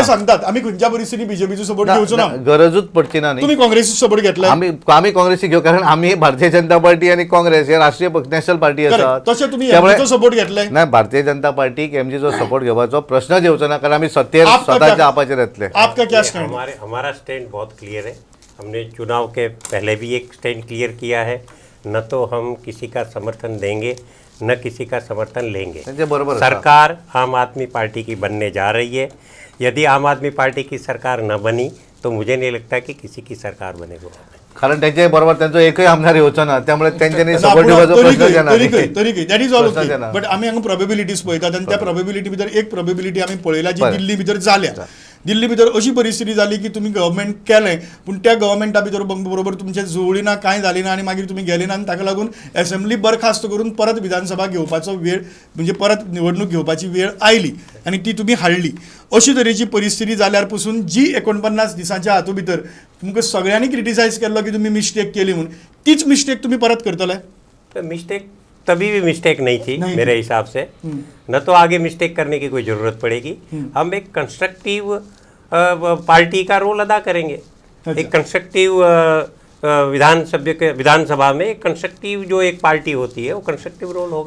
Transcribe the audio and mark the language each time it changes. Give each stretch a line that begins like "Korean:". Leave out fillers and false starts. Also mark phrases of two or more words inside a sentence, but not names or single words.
Konkani: सांगतात आम्ही खंयच्या परिस्थितीत बीजेपीचो सपोर्ट घेवचो ना. गरजूच पडची ना न्ही. तुम्ही काँग्रेसीचो सपोर्ट घेतलाय. आम्ही काँग्रेसी घेऊ, कारण आम्ही भारतीय जनता पार्टी आणि काँग्रेस हे राष्ट्रीय पक्ष
English: national party Correct.
Konkani: आसात. तशें तुम्ही त्यामुळे MG चो सपोर्ट घेतलाय. नाही, भारतीय जनता पार्टीक एमजीचो सपोर्ट घेवपाचो प्रश्न येवचो ना, कारण आम्ही सत्तेर
Hindi: आपका
Konkani: स्वताच्या
Hindi: क्या-
Konkani: आपाचेर येतले.
Hindi: आपका क्या स्टैंड? हमारा स्टैंड बहुत क्लियर है। हमने चुनाव के पहले भी एक स्टैंड क्लियर किया है, न तो हम किसी का समर्थन देंगे न किसी का समर्थन लेंगे।
Konkani: त्यांचे बरोबर आसा.
Hindi: सरकार आम आदमी पार्टी की बनने जा रही है। यदि आम आदमी पार्टी की सरकार न बनी तो मुझे नहीं लगता कि किसी की सरकार बनेगी।
Konkani: कारण त्यांचे बरोबर त्यांचो एकही आमदार येवचो ना, त्यामुळे त्यांच्यानी सपोर्ट दिवपाचो प्रश्न येना.
English: तरी that is all
Konkani: प्रश्नच ओके. येना. बट आमी हांगा प्रोबेबिलिटीज पळयतात आनी त्या प्रोबेबिलिटी भितर एक प्रोबेबिलिटी आमी पळयला जी बरें. दिल्ली भितर जाल्या. दिल्ली भितर अशी परिस्थिती जाली की तुम्ही गव्हर्मेंट केलें पूण त्या गव्हर्मेंटा भितर बरोबर तुमचे जुळ्ळी ना, कांय जाली ना, आनी मागीर तुम्ही गेले ना, आनी ताका लागून असेंब्ली बरखास्त करून परत विधानसभा घेवपाचो वेळ म्हणजे परत निवडणूक घेवपाची वेळ आयली आनी ती तुम्ही हाडली. अशी तरेची परिस्थिती जाल्यार पासून जी 49 दिसांच्या हातूंत भितर तुमकां सगळ्यांनी क्रिटिसायज केल्लो की तुम्ही मिस्टेक केली म्हणून, तीच मिस्टेक तुम्ही परत करतले.
Hindi: तो मिस्टेक तभी भी मिस्टेक नहीं थी नहीं मेरे थी। हिसाब से। न तो आगे मिस्टेक करने की कोई ज़रूरत पड़ेगी। हम एक
English: constructive party
Hindi: का रोल अदा करेंगे। अच्छा। एक कंस्ट्रक्टिव विधानसभा में एक कंस्ट्रक्टिव जो एक पार्टी होती है वो
English: constructive role
Hindi: होगा।